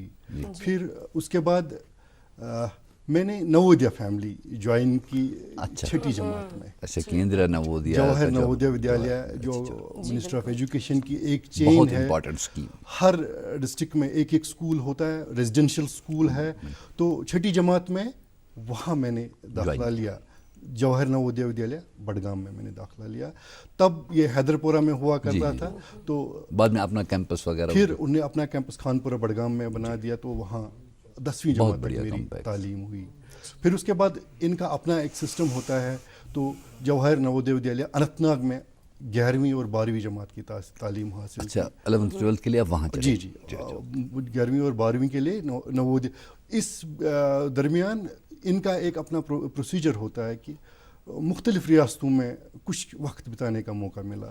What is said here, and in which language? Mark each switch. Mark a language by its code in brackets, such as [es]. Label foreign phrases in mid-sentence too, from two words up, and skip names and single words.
[ur] پھر اس کے بعد میں نے نوودیا فیملی جوائن کی 6ٹھی جماعت میں، جواہر نوودیا ودیالیہ جو [en] Minister of Education [ur] کی ایک چین ہے۔ ہر ڈسٹرکٹ میں ایک ایک سکول ہوتا ہے، [en] residential school [ur] ہے، تو 6ٹھی جماعت میں وہاں میں نے داخلہ لیا، جواہر نوودیا ودیالیہ بڈگام میں نے داخلہ لیا۔ تب یہ حیدر پورہ میں ہوا کرتا تھا، تو بعد میں اپنا کیمپس وغیرہ پھر انہوں نے اپنا کیمپس خانپورہ بڈگام میں بنا دیا، تو وہاں 10ویں جماعت تک میری تعلیم ہوئی۔ پھر اس کے بعد ان کا اپنا ایک سسٹم ہوتا ہے، تو جواہر نوودیا ودیالیہ اننت ناگ میں 11ویں اور 12ویں جماعت کی تعلیم حاصل کی. اچھا 11th-12th کے لیے آپ وہاں چلے؟ جی 11ویں اور 12ویں کے لیے نوودے. اس درمیان ان کا ایک اپنا پروسیجر ہوتا ہے کہ مختلف ریاستوں میں کچھ وقت بتانے کا موقع ملا.